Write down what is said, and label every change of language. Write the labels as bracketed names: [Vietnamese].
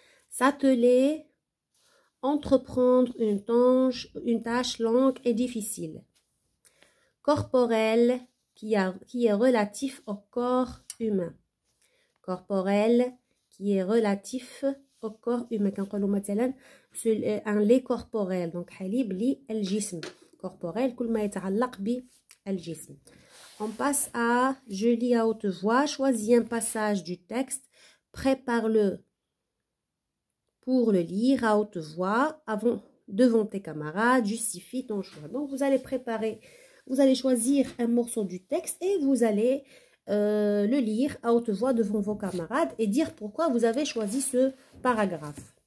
[French] S'atteler, entreprendre une tâche longue et difficile. Corporel, qui est relatif au corps humain. Corporel, qui est relatif au corps humain. [Arabic] كنقولوا مثلا [French] un lait corporel. [Arabic] Donc, حليب للجسم. Corporel, كل ما يتعلق بالجسم. [French] On passe à je lis à haute voix. Choisis un passage du texte. Prépare-le pour le lire à haute voix devant tes camarades. Justifie ton choix. Donc, vous allez préparer, vous allez choisir un morceau du texte et vous allez le lire à haute voix devant vos camarades et dire pourquoi vous avez choisi ce paragraphe.